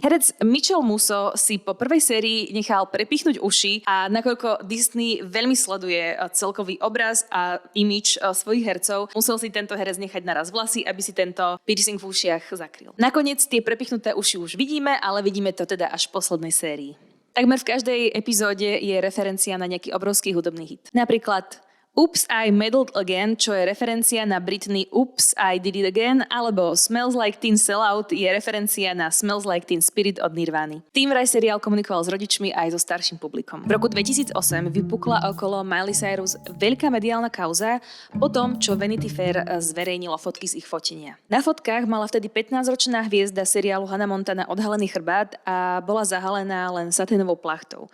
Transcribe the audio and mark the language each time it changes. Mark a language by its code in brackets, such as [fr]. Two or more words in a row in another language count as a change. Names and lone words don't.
[sk] Herec Mitchell Musso si po prvej sérii nechal prepichnúť uši a nakoľko Disney veľmi sleduje celkový obraz a image svojich hercov, musel si tento herec nechať naraz vlasy, aby si tento piercing v ušiach zakryl. Nakoniec tie prepichnuté uši už vidíme, ale vidíme to teda až v poslednej sérii. Takmer v každej epizóde je referencia na nejaký obrovský hudobný hit. Napríklad Oops, I Meddled Again, čo je referencia na Britney Oops, I Did It Again, alebo Smells Like Teen Sellout je referencia na Smells Like Teen Spirit od Nirvány. Tým vraj seriál komunikoval s rodičmi aj so starším publikom. V roku 2008 vypukla okolo Miley Cyrus veľká mediálna kauza po tom, čo Vanity Fair zverejnilo fotky z ich fotenia. Na fotkách mala vtedy 15-ročná hviezda seriálu Hannah Montana odhalený chrbát a bola zahalená len saténovou plachtou.